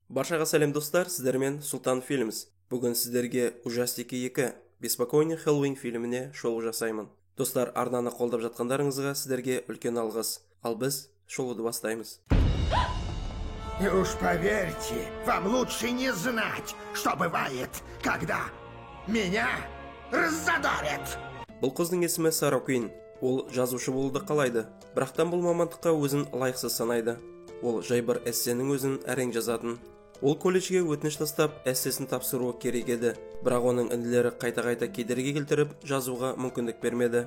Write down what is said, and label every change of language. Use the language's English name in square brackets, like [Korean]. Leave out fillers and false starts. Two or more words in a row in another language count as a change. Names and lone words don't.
[Kazakh] Баршаға сәлем достар, сіздермен Султан Фильмс. Бүгін сіздерге Ужастики 2, Беспокойный Хэллоуин фильміне шолу жасаймын. Достар, арнаны қолдап жатқандарыңызға сіздерге үлкен алғыс. Ал біз шолуды бастаймыз. [Russian] И уж поверьте, вам лучше не знать, что бывает, когда меня раззадорят. [Kazakh] Бұл қыздың есімі Сара Куин. Ол жазушы болуды қалайды, бірақтан бұл мамандыққа өзін лайықсыз санайды. Ол жай бір эссенің өзін әрең жазатын. Ол колледжге өтініш тастап, эссесін тапсыруы керек еді, бірақ оның інілері қайта-қайта кедергі келтіріп, жазуға мүмкіндік бермеді.